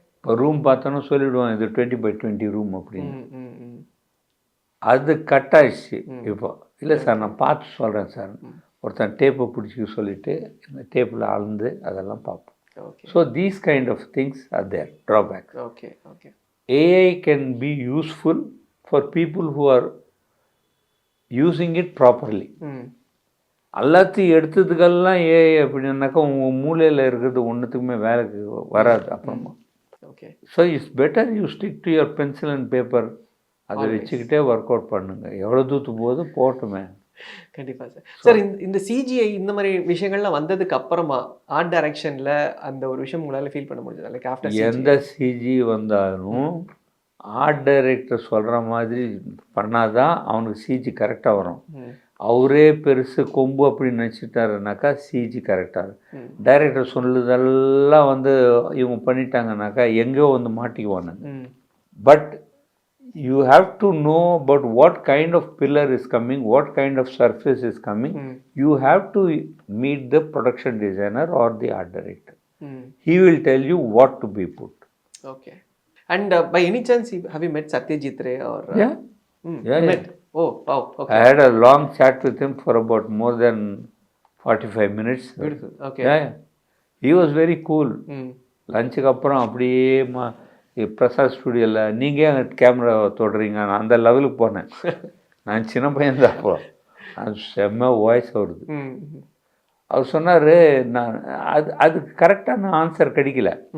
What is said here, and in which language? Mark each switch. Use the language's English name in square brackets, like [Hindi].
[Tamil] இப்போ ரூம் பார்த்தோன்னா சொல்லிவிடுவோம் இது 20x20 ரூம் அப்படின்னு. ம். ம். ம். அது கட் ஆயிடுச்சு. இப்போ இல்லை சார் நான் பார்த்து சொல்கிறேன் சார், ஒருத்தன் டேப்பை பிடிச்சி சொல்லிவிட்டு இந்த டேப்பில் அளந்து அதெல்லாம் பார்ப்போம். [English] Okay. So these kind of things are their drawback. Okay. Okay. AI can be useful for people who are using it properly. ம். [Tamil] எல்லாத்தையும் எடுத்ததுக்கெல்லாம் ஏஐ அப்படின்னாக்கா உங்கள் மூலையில் இருக்கிறது ஒன்றுத்துக்குமே வேலைக்கு வராது அப்புறமா. [English] Okay. So it's better you stick to your pencil and paper. [Tamil] அதை வச்சுக்கிட்டே ஒர்க் அவுட் பண்ணுங்க, எவ்வளோ தூரத்துக்கு போது போட்டுமே. கண்டிப்பாக சார். சார் இந்த சிஜிஐ இந்த மாதிரி விஷயங்கள்லாம் வந்ததுக்கு அப்புறமா ஆர்ட் டைரக்ஷனில் அந்த ஒரு விஷயம் உங்களால் ஃபீல் பண்ண முடிஞ்சது? [English] like after [Tamil] எந்த சிஜி வந்தாலும் ஆர்ட் டைரக்டர் சொல்கிற மாதிரி பண்ணாதான் அவனுக்கு சிஜி கரெக்டாக வரும். அவரே பெருசு கொம்பு அப்படின்னு நினச்சிட்டாருனாக்கா சிஜி கரெக்டாக. டைரக்டர் சொல்லுதெல்லாம் வந்து இவங்க பண்ணிட்டாங்கனாக்கா எங்கேயோ வந்து மாட்டிக்குவானுங்க. [English] But you have to know about what kind of pillar is coming, what kind of surface is coming. You have to meet the production designer or the art director. He will tell you what to be put. Okay. And by any chance have you met Satyajit Ray or Yeah. Yeah. met? Oh wow. Okay. I had a long chat with him for about more than 45 minutes. Beautiful. Okay. Yeah. He was very cool. [Tamil] லஞ்சுக்கு அப்புறம் அப்படியே பிரசாத் ஸ்டுடியோவில் நீங்கள் ஏன் camera தொடுறீங்க, நான் அந்த லெவலுக்கு போனேன். நான் சின்ன பையன்தான் அப்போ. அது செம்ம வாய்ஸ் வருது. அவர் சொன்னார், நான் அதுக்கு கரெக்டான ஆன்சர் கிடைக்கல.